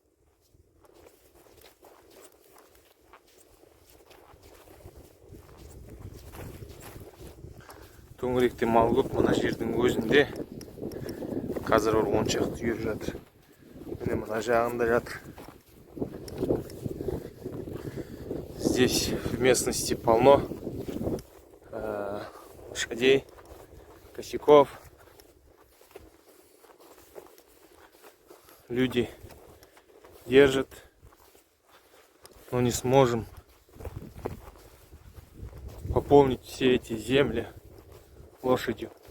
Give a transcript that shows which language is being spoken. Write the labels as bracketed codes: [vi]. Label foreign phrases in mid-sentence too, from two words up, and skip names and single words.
[kk] Төңіректе мал көп, мына жердің өзінде. Қазір 10 шақты үйір жатыр. Міне мына жағында жатыр. [ru] Здесь в местности полно лошадей, косяков. Люди держат, но не сможем заполнить все эти земли лошадью.